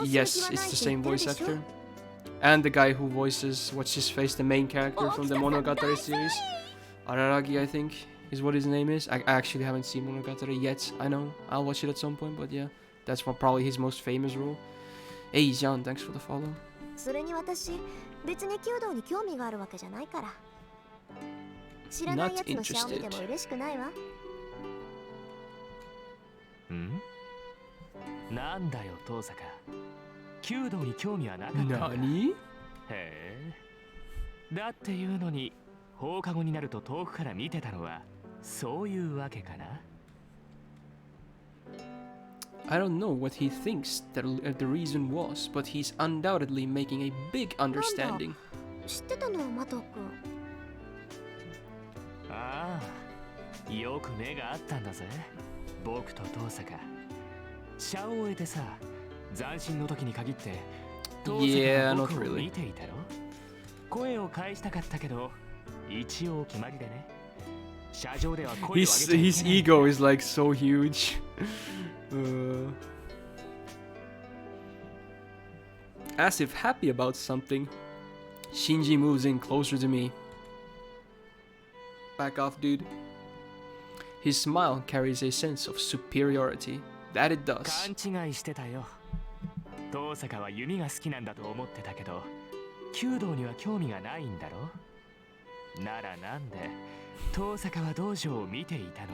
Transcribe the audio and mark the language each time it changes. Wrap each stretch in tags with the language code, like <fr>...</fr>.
<en>Yes, it's the same voice actor. And the guy who voices, what's his face, the main character from the Monogatari series. Araragi, I think, is what his name is. I actually haven't seen Monogatari yet. I know, I'll watch it at some point, but yeah, that's probably his most famous role. Hey, Jan, thanks for the follow.</en> <ja>それに私、別に弓道に興味があるわけじゃないから。知らないやつのシャを見ても嬉しくないわ。ん？なんだよ、遠坂。弓道に興味はなかったんだ。 Nani? へえ。だっていうのに、放課後になると遠くから見てたのは、そういうわけかな。</ja> <en>I don't know what he thinks the reason was, but he's undoubtedly making a big understanding.</en> <ja>知ってたの、マト君。ああ、よく目があったんだぜ。僕と遠坂。シャを終えてさ、斬新の時に限って、遠坂が僕を見ていたろ。声を返したかったけど、一応決まりでね。車上では声を上げちゃいけない。</ja> <en>His ego is like so huge. As if happy about something, Shinji moves in closer to me. Back off, dude. His smile carries a sense of superiority. That it does.</en> <ja>勘違いしてたよ。遠坂は弓が好きなんだと思ってたけど、弓道には興味がないんだろ。ならなんで、遠坂は道場を見ていたの</ja>